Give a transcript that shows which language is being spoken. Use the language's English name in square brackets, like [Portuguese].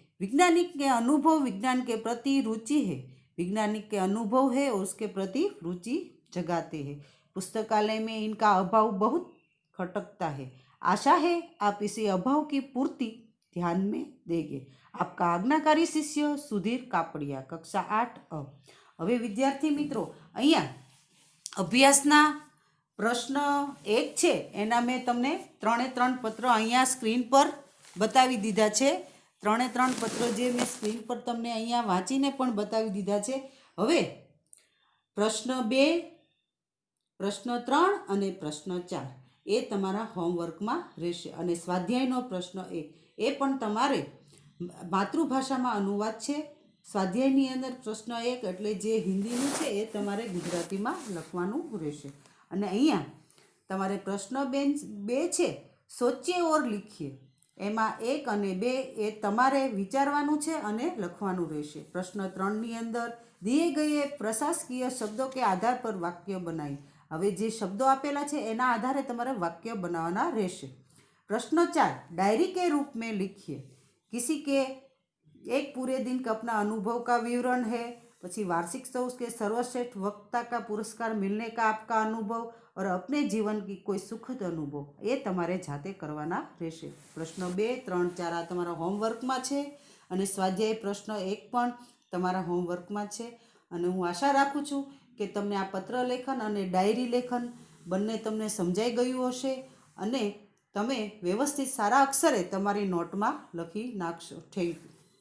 [Hindi] वैज्ञानिक के अनुभव विज्ञान के प्रति रुचि है। वैज्ञानिक के अनुभव है और उसके प्रति रुचि जगाते हैं। पुस्तकालय में इनका अभाव बहुत खटकता है। आशा है आप इसी अभाव की पूर्ति ध्यान में देंगे। आपका आज्ञाकारी शिष्य सुधीर कापड़िया, कक्षा 8A। [Gujarati] હવે વિદ્યાર્થી મિત્રો, અહીંયા અભ્યાસના પ્રશ્ન 1 છે, એના મેં તમને 3 પત્ર અહીંયા સ્ક્રીન પર બતાવી દીધા છે. 3 પત્રો જે મેં સ્ક્રીન પર તમને અહીંયા વાંચીને પણ બતાવી દીધા છે. હવે પ્રશ્ન 2, પ્રશ્ન 3 અને પ્રશ્ન 4 એ તમારા હોમવર્કમાં રહેશે. અને સ્વાધ્યાયનો પ્રશ્ન 1 એ પણ તમારે માતૃભાષામાં અનુવાદ છે. સ્વાધ્યાયની અંદર પ્રશ્ન 1 એટલે જે હિન્દીનું છે એ તમારે ગુજરાતીમાં લખવાનું રહેશે. અને અહીંયા તમારે પ્રશ્ન 2 છે સોચીએ ઓર લીખીએ, એમાં 1 અને 2 એ તમારે વિચારવાનું છે અને લખવાનું રહેશે. પ્રશ્ન 3ની અંદર [Hindi] દિए गए प्रशासकीय शब्दों के आधार पर वाक्य बनाई. [Gujarati] હવે જે શબ્દો આપેલા છે એના આધારે તમારે વાક્ય બનાવવાના રહેશે. [Hindi] प्रश्न 4 डायरी के रूप में लिखिए. किसी के एक पूरे दिन का अपना अनुभव का विवरण है. [Gujarati] પછી [Hindi] वार्षिक उत्सव के सर्वश्रेष्ठ वक्ता का पुरस्कार मिलने का आपका अनुभव और अपने जीवन की कोई सुखद अनुभव [Gujarati] એ તમારે જાતે કરવાના રહેશે. પ્રશ્ન 2, 3, 4 આ તમારા હોમવર્કમાં છે અને સ્વાધ્યાય પ્રશ્ન 1 પણ તમારા હોમવર્કમાં છે. અને હું આશા રાખું છું કે તમને આ પત્ર લેખન અને ડાયરી લેખન બંને તમને સમજાઈ ગયું હશે અને તમે વ્યવસ્થિત સારા અક્ષરે તમારી નોટમાં લખી નાખશો. Thank you.